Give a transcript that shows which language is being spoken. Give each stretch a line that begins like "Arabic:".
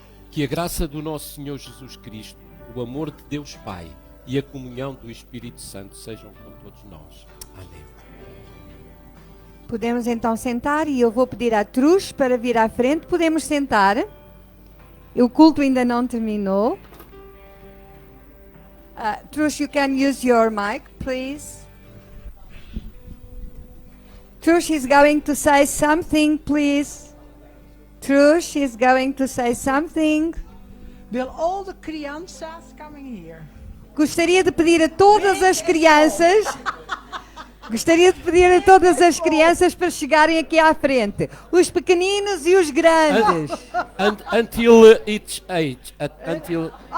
Portuguese: Que a graça do nosso Senhor Jesus Cristo, o amor de Deus Pai e a comunhão do Espírito Santo sejam com todos nós. Amém. Podemos então sentar e eu vou pedir à Truz para vir à frente. Podemos sentar. O culto ainda não terminou.
English: Truz, you can use your mic, please. Truz is going to say something, please. Truz is going to say something. Will all the crianças coming here?
Portuguese: Gostaria de pedir a todas as crianças Gostaria de pedir a todas as crianças para chegarem aqui à frente. Os pequeninos e os grandes.
English: Until its age. Until...